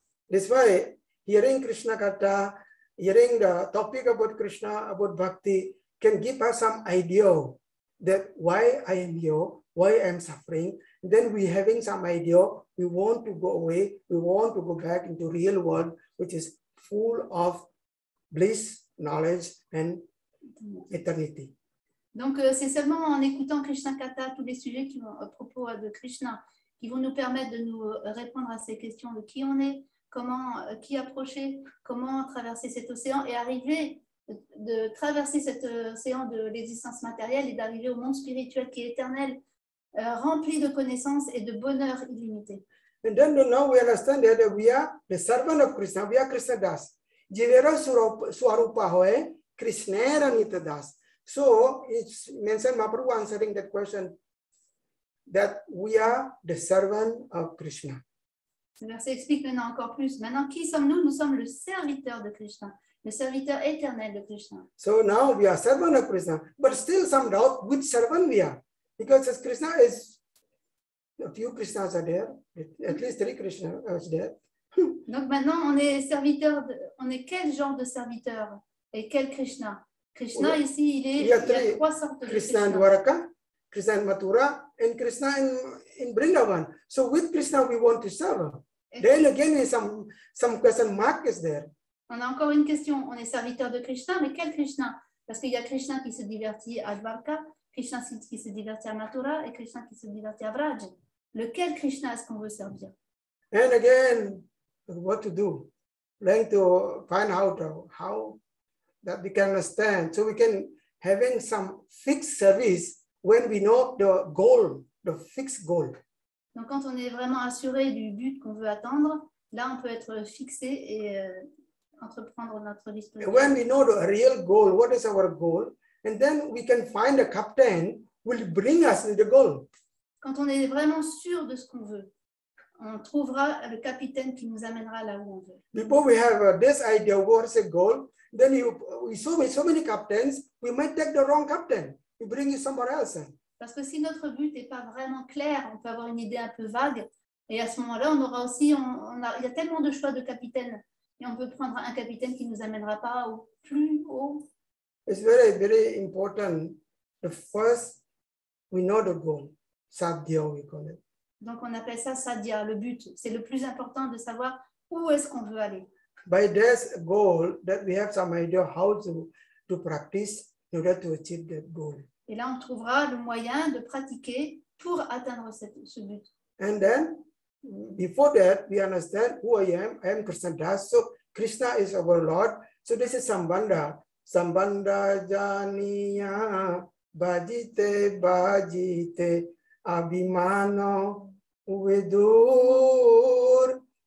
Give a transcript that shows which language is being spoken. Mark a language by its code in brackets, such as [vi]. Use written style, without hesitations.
[en] That's why hearing Krishna Katha, hearing the topic about Krishna, about Bhakti, can give us some idea that why I am here, why I am suffering. Then we having some idea, we want to go away, we want to go back into real world, which is full of bliss, knowledge, and eternity. [fr] Donc, c'est seulement en écoutant Krishna Katha, tous les sujets qui vont à propos de Krishna, qui vont nous permettre de nous répondre à ces questions de qui on est, comment, qui approcher, comment traverser cet océan et arriver de traverser cet océan de l'existence matérielle et d'arriver au monde spirituel qui est éternel, rempli de connaissances et de bonheur illimité. [en] And then now we understand that we are the servant of Krishna, we are Krishna Das. [bn] Jivera Swarupa Hoye, Krishna Ranita Das. [en] So it's mentioned, Mahaprabhu answering that question, that we are the servant of Krishna. [fr] Ce verset explique maintenant encore plus. Maintenant, qui sommes-nous? Nous sommes le serviteur de Krishna, le serviteur éternel de Krishna. [en] So now we are servant of Krishna, but still some doubt which servant we are. Because as Krishna is, a few Krishnas are there, at least 3 Krishnas are there. [fr] Donc maintenant, on est serviteur, on est quel genre de serviteur? Et quel Krishna? Krishna ici, il y a 3 sortes de [en] Krishna in Krishna. Dwaraka, Krishna in Mathura, and Krishna in Vrindavan. So with Krishna we want to serve. Then again, some question mark is there. [fr] On a encore une question. On est serviteur de Krishna, mais quel Krishna? Parce qu'il y a Krishna qui se divertit à Dwarka, Krishna qui se divertit à Mathura et Krishna qui se divertit à Vraj. Lequel Krishna est-ce qu'on veut servir? [en] And again, what to do? Trying to find out how that we can understand. So we can having some fixed service when we know the goal, the fixed goal. [fr] Donc quand on est vraiment assuré du but qu'on veut atteindre, là on peut être fixé et entreprendre notre vie spirituelle. [en] When we know the real goal, what is our goal, and then we can find a captain who will bring us to the goal. [fr] Quand on est vraiment sûr de ce qu'on veut, on trouvera le capitaine qui nous amènera là où on veut. [en] Before we have this idea what's a goal, then we so many captains, we might take the wrong captain. We bring you somewhere else. [fr] Parce que si notre but n'est pas vraiment clair, on peut avoir une idée un peu vague, et à ce moment-là, on aura aussi, il y a tellement de choix de capitaine, et on peut prendre un capitaine qui ne nous amènera pas au plus haut. [en] It's very, very important. The first, we know the goal. Sadhya, we call it. [fr] Donc, on appelle ça sadhya, le but. C'est le plus important de savoir où est-ce qu'on veut aller. [en] By this goal, that we have some idea how to practice in order to achieve that goal. [fr] Et là, on trouvera le moyen de pratiquer pour atteindre ce but. [en] And then, before that, we understand who I am Krishna Das. So, Krishna is our Lord. So, this is Sambandha. [bn] Sambandha janiya bhajite bhajite abhimano uvedur.